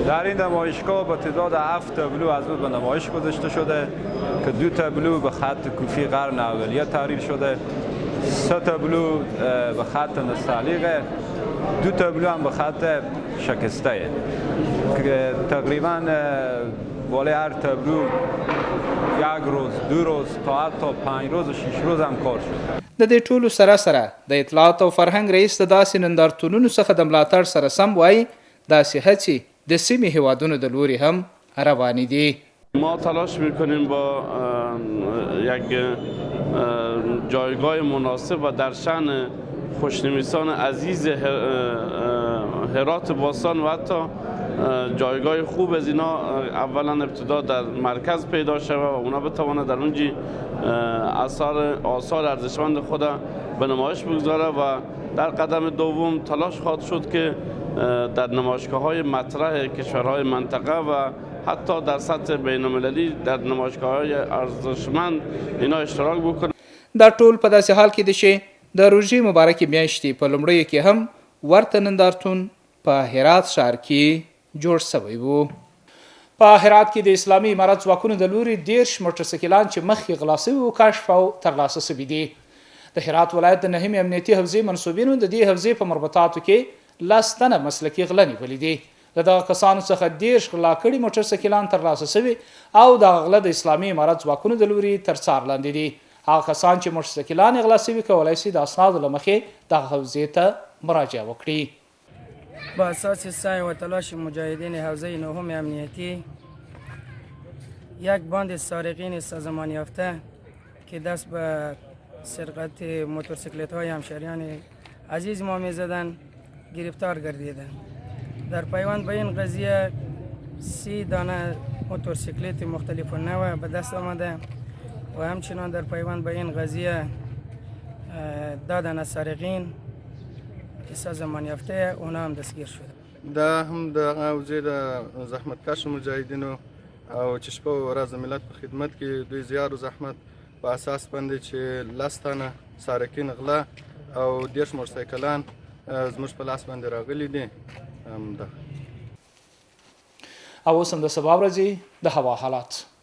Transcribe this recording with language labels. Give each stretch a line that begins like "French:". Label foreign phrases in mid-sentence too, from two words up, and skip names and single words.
Persian: در این نمایشگاه با تعداد 7 تابلو از بود به نمایش گذاشته شده که 2 تابلو به خط کوفی قرن اولیه تحریر شده، 3 تابلو به خط نستعلیقه، 2 تابلو هم به خط شکسته که تقریبا بالای هر تابلو 1 روز 2 روز تا حتی 5 روز و 6 روز هم کار شد.
Pashto: د دې ټولو سره د اطلاعات او فرهنګ رئیس د داسې نندارتونونو څخه د ملاتړ سره سم وایي داسې هڅې د سیمې هیوادونو د لوري هم روانې دي.
Persian: ما تلاش میکنیم با یک جایگاه مناسب و در شأن خوشنویسان عزیز هرات باستان و حتی جایگاه خوب از اینا اولا ابتدا در مرکز پیدا شود و اونا بتواند در اونجی آثار ارزشمند خود به نمایش بگذاره و در قدم دوم تلاش خواهد شد که در نمایشگاه‌های مطرح کشورهای منطقه و حتی در سطح بین‌المللی در نمایشگاه‌های ارزشمند اینا اشتراک بکنه.
Pashto: دا ټول په داسې حال کې دي چې د روژې مبارکې میاشتې په لومړیو کې هم ورته نندارتون په هرات ښار کې جوړ شوی و. په هرات کې د اسلامي امارت ځواکونو د لوري 10 موټرسایکلان چې مخکې غلا سوي و کشف او ترلاسه سوي دي. د هرات ولایت د 9 امنیتي حوزې منصوبینو د دې حوزې په مربوطاتو کې 10 تنه مسلکي غله نیولي دي. د دغه کسانو څخه 10 غلا کړي موټرسایکلان ترلاسه سوي او د غله د اسلامي امارت ځواکونو د لوري تر څار لاندې دي. هغه کسان چې موټرسایکلان غلا سوي کولای شي د اسنادو له مخې دغه حوزې ته مراجعه وکړي.
Persian: با اساس سعی و تلاش مجاهدین حوزه 9 امنیتی یک باند سارقین سازمان یافته که دست به سرقت موتورسیکلت های همشهریان عزیز ما میزدن گرفتار گردیدند. در پیوند به این قضیه 30 دانه موتورسیکلت مختلف و نوع به دست آمده و همچنان در پیوند به این قضیه دادن از سارقین که سازمان یافته اونا هم دستگیر شده.
Pashto: دا هم د حوزې د زحمتکش مجاهدینو او چې شپه او ورځ د ملت په خدمت کې دوی زیار او زحمت په اساس باندې چې 10 تنه سارقین غلا او 10 موټرسایکلان زموږ په لاس باندې راغلي دي. او اوس هم د سبا ورځې د هوا حالات.